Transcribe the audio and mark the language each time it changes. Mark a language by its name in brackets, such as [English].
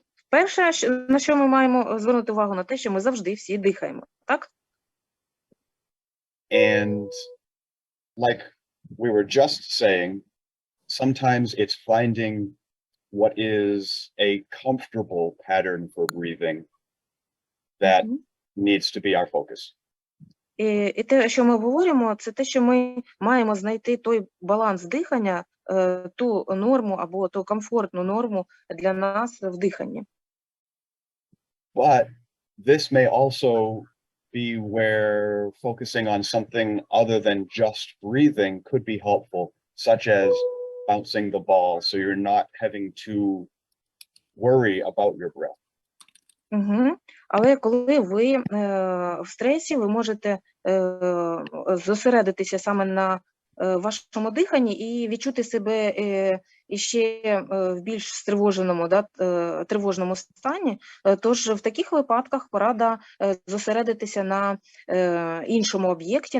[Ukrainian] Перше, на що ми маємо звернути увагу, на те, що ми завжди всі дихаємо, так? [English] And like we were just saying, sometimes it's finding what is a comfortable pattern for breathing that needs to be our focus. [Ukrainian] І те, що ми говоримо, це те, що ми маємо знайти той баланс дихання, ту норму або ту комфортну норму для нас в диханні. [English] But this may also be where focusing on something other than just breathing could be helpful, such as bouncing the ball, so you're not having to worry about your breath. [Ukrainian] Але коли ви в стресі, ви можете зосередитися саме на вашому диханні і відчути себе і ще в більш стривоженому, тривожному стані, тож в таких випадках порада зосередитися на іншому об'єкті.